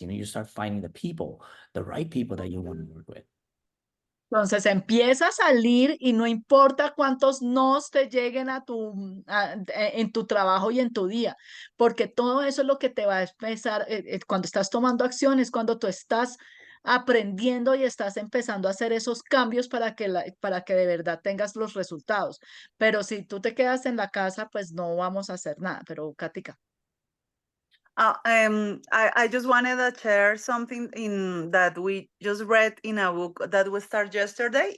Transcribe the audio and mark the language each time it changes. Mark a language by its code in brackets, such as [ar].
[en] You start finding the right people that you want to work with. [es] Entonces empieza a salir y no importa cuántos nos te lleguen en tu trabajo y en tu día, porque todo eso es lo que te va a empezar, cuando estás tomando acciones, cuando tú estás aprendiendo y estás empezando a hacer esos cambios para que de verdad tengas los resultados. Pero si tú te quedas en la casa, pues no vamos a hacer nada. Pero Katica. [en] I just wanted to share something that we just read in a book that we started yesterday.